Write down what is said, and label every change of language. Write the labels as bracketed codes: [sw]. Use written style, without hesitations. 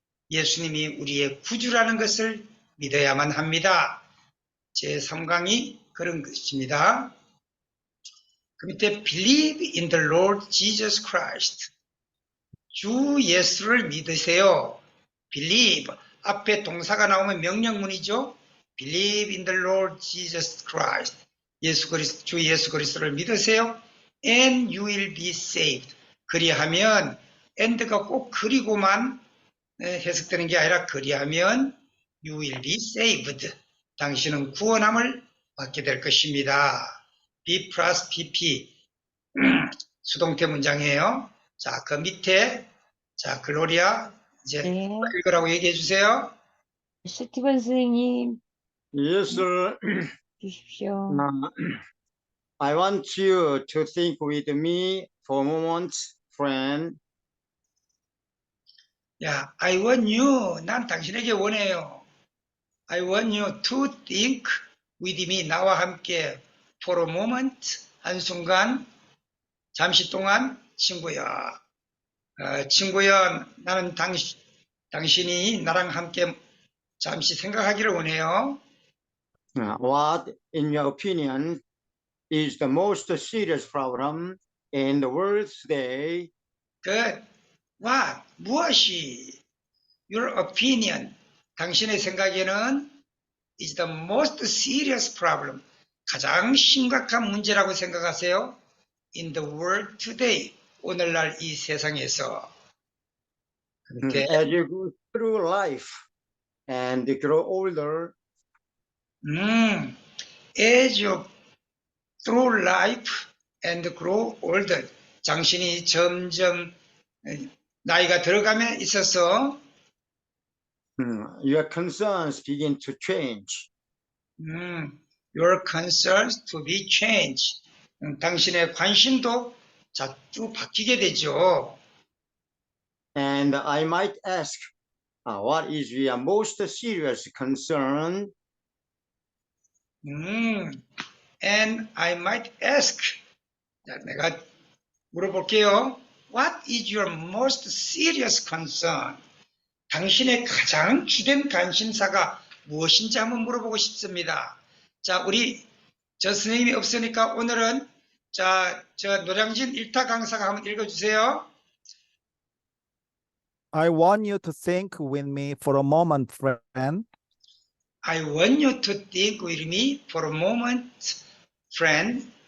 [ko] 예수님이 우리의 구주라는 것을 믿어야만 합니다. 제3강이 그런 것입니다. 그 밑에 [en] believe in the Lord Jesus Christ. [ko] 주 예수를 믿으세요. [en] believe. [ko] 앞에 동사가 나오면 명령문이죠. [en] believe in the Lord Jesus Christ. [ko] 주 예수 그리스도를 믿으세요. [en] and you will be saved. [ko] 그리하면 and가 꼭 그리고만 해석되는 게 아니라 그리하면 [en] you will be saved. [ko] 당신은 구원함을 받게 될 것입니다. be plus pp 수동태 문장이에요. 자, 그 밑에 자 글로리아 이제 네. 읽으라고 얘기해 주세요. 스티븐 선생님 [en] Yes, sir. [ko] 주십시오. [en] I want you to think with me for a moment, friend. [ko] 야, [en] I want you. [ko] 난 당신에게 원해요. [en] I want you to think with me. [ko] 나와 함께 [en] for a moment. [ko] 한순간, 잠시 동안, 친구야. 친구야, 나는 당신이 나랑 함께 잠시 생각하기를 원해요. [en] What, in your opinion, is the most serious problem in the world today? what? [ko] 무엇이? [en] Your opinion. [ko] 당신의 생각에는 [en] is the most serious problem. [ko] 가장 심각한 문제라고 생각하세요? [en] In the world today. [ko] 오늘날 이 세상에서. 그렇게 [en] As you go through life and grow older, as you through life and grow older. [ko] 당신이 점점 나이가 들어감에 있어서 [en] your concerns begin to change. your concerns to be changed. [ko] 당신의 관심도 자주 바뀌게 되죠. [en] And I might ask, what is your most serious concern? And I might ask. [ko] 자, 내가 물어볼게요. [en] What is your most serious concern? [ko] 당신의 가장 주된 관심사가 무엇인지 한번 물어보고 싶습니다. 자, 저 선생님이 없으니까 오늘은 저 노량진 1타 강사가 한번 읽어주세요. [en] I want you to think with me for a moment, friend. I want you to think with me for a moment, friend.